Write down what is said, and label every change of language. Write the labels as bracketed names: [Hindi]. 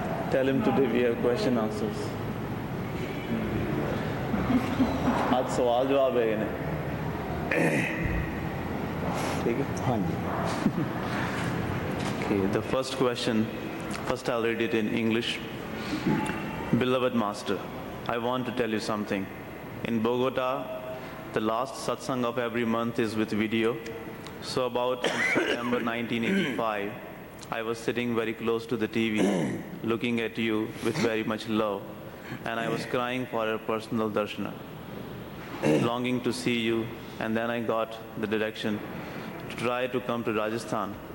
[English] Tell him today we have question answers. [Hindi] आज सवाल जवाब है इन्हें, ठीक है? हाँ जी। [English] Okay, the first question, first I'll read it in English. Beloved Master, I want to tell you something. In Bogota, the last satsang of every month is with video. So about in September 1985, I was sitting very close to the TV, looking at you with very much love, and I was crying for a personal darshana, longing to see you, and then I got the direction to try to come to Rajasthan.